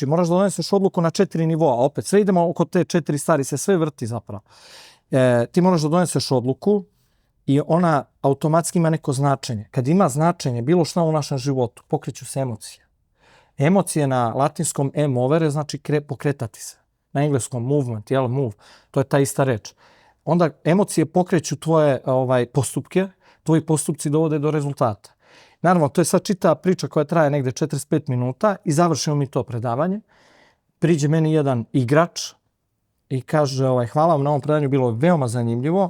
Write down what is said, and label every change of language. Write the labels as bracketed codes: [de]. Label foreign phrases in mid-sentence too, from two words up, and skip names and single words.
[sr] Moraš da doneseš odluku na 4 nivoa. Opet, sve idemo oko te 4 stvari, se sve vrti zapravo. Ti moraš da doneseš odluku i ona automatski ima neko značenje. Kad ima značenje, bilo šta u našem životu, pokreću se emocije. Emocije na latinskom movere znači pokretati se. Na engleskom movement, move, to je ta ista reč. Onda emocije pokreću tvoje postupke, tvoji postupci dovode do rezultata. Naravno, to je sad čita priča koja traje negde 45 minuta i završimo mi to predavanje. Priđe meni jedan igrač i kaže, hvala vam na ovom predavanju, bilo je veoma zanimljivo.